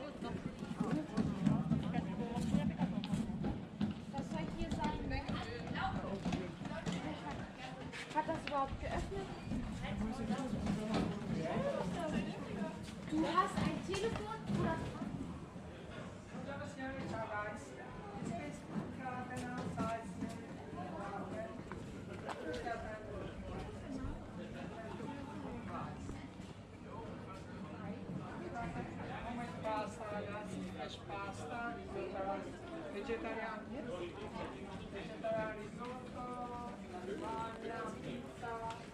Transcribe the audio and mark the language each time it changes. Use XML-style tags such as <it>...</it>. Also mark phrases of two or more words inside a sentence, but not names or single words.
<de>Was soll hier sein? Hat das überhaupt geöffnet? Du hast ein Telefon oder?</de> <it>Pasta, ragazzi,</it> <en>fresh pasta,</en> <it>vegetariano, vegetariano risotto, lasagna, pizza.</it>